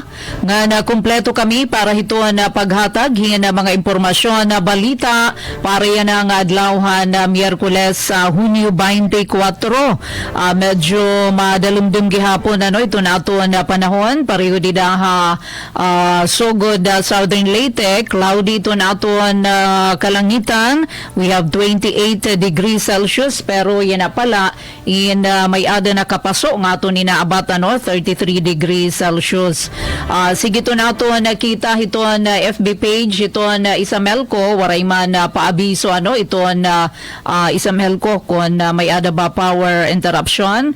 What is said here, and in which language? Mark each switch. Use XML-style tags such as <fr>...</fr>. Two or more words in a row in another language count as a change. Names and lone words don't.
<war>Nga na kumpleto kami para hito na paghatag na mga impormasyon na balita para yan ang adlawhan na Miyerkules Hunyo 24. Medyo madalumdum gihapon ito nato na panahon, pareho dida Sogod Southern Leyte, cloudy ito naton kalangitan.</war> <en>We have 28 degrees Celsius</en> <war>pero yan na pala may ada na kapaso nga ito ninaabat</war> <en>33 degrees Celsius.</en> <war>Sige ito nato nakita ito</war> <en>FB page</en> <war>ito Isamelco, waray man paabiso ito Isamelco kung may ada ba</war> <en>power interruption.</en>